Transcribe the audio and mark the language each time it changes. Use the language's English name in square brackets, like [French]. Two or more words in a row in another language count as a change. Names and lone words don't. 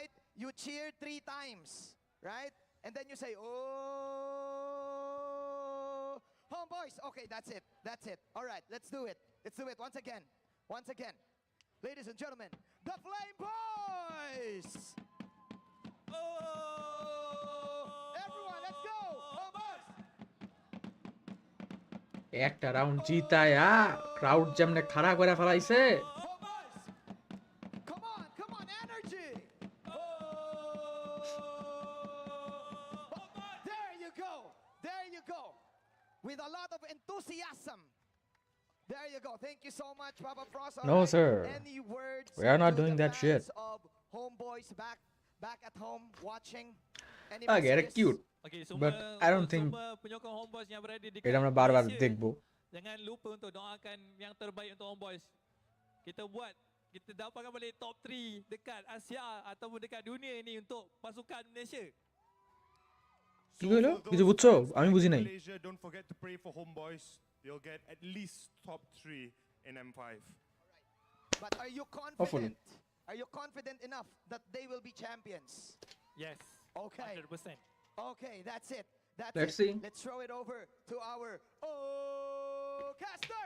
[English] right? You cheer 3 times, right? And then you say, oh. Homeboys. Okay, that's it. That's it. All right, let's do it. Let's do it once again. Once again. Ladies and gentlemen, the Flame Boys! Everyone, let's go! Homeboys! [Bangla] একটা রাউন্ড জিতায়া ক্রাউড যেমনে খাড়া করে ফেলাইছে [English] Come on, come on, energy! There you go. There you go. With a lot of enthusiasm. There you go. Thank you so much, Papa Frost. No, Alright, sir. Any words We are not to doing the that shit. fans of Homeboys back at home watching? Any I get it messages? cute. Okay, But I don't think [Malay] semua penyokong Homeboys yang berada di [Bangla] এটা আমরা বারবার [Malay] Malaysia, [Bangla] দেখবো [Malay] jangan lupa untuk doakan yang terbaik untuk Homeboys. Kita dapatkan balik top 3 dekat Asia ataupun dekat dunia ini untuk pasukan Malaysia. [Bangla] কি হলো কিছু বুঝছো আমি বুঝি নাই [English] Malaysia, don't forget to pray for Homeboys. They'll get at least top 3 in M5. But are you confident? Hopefully. Are you confident enough that they will be champions? Yes. Okay. 100%. Okay, that's it. That's Let's it. see. Let's throw it over to our casters.